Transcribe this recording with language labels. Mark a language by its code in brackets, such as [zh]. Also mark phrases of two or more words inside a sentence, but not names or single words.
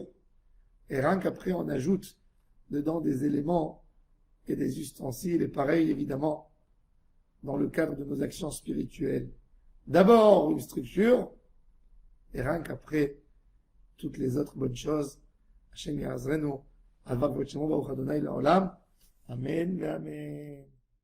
[fr] Et rien qu'après, on ajoute dedans des éléments et des ustensiles. Et pareil, évidemment, dans le cadre de nos actions spirituelles. D'abord, une structure. Et rien qu'après, toutes les autres bonnes choses. [he] השם יעזרנו. עלוה ושמו ברוך אדוני לעולם. Amen, Amen.